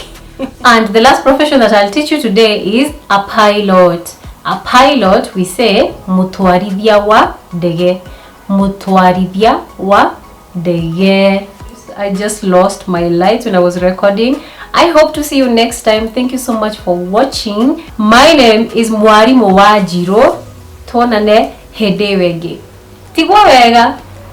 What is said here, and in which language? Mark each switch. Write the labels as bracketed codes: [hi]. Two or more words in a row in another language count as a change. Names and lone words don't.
[en] And the last profession that I'll teach you today is a pilot. A pilot, we say [ki] mutwarithia wa ndege. Mutwarithia wa ndege. [en] I just lost my lights when I was recording. I hope to see you next time. Thank you so much for watching. My name is Wanjiru. [ki] Tuonane hede wege. Tigwa wega.